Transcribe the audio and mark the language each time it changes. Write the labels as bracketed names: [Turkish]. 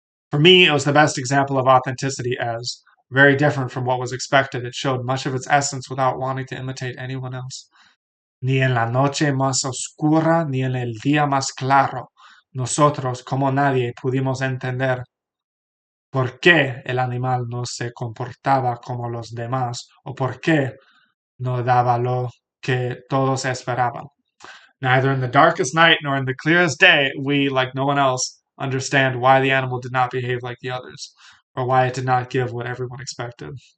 [English] For me, it was the best example of authenticity as, very different from what was expected, it showed much of its essence without wanting to imitate anyone else. [Spanish] Ni en la noche más oscura, ni en el día más claro, nosotros, como nadie, pudimos entender por qué el animal no se comportaba como los demás o por qué no daba lo que todos esperaban. [English] Neither in the darkest night nor in the clearest day, we, like no one else, understand why the animal did not behave like the others, or why it did not give what everyone expected.